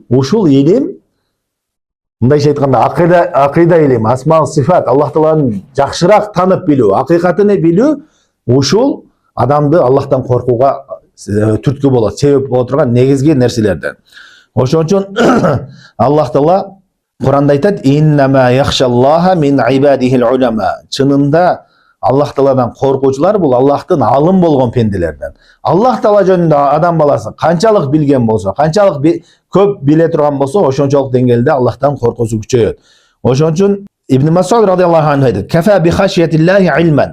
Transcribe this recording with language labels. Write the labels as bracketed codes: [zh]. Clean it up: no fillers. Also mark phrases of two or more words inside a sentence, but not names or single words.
[ky] Ушул илим, мындайча айтканда, акыйда илим, асма сифат, Аллах Тааланы жакшыраак танып билүү, акыйкатын билүү, ушул адамды Аллахтан коркууга түрткү болот, себеп боло турган негизги нерселерден. Ошон үчүн Аллах Таала Куранда айтат: [ar] "إنما يخشى الله من عباده العلماء". [ky] Чынында Аллах Тааладан коркуучулар бул Аллахтын алым болгон пенделерден. Аллах Таала жөнүндө адам баласы канчалык билген болсо, канчалык көп биле турган болсо, ошончолук деңгээлде Аллахтан коркуусу күчөйөт. Ошон үчүн Ибн Мас'уд [ar] رضي الله عنه [ky] айтат: [ar] "كفى بخشية الله علما".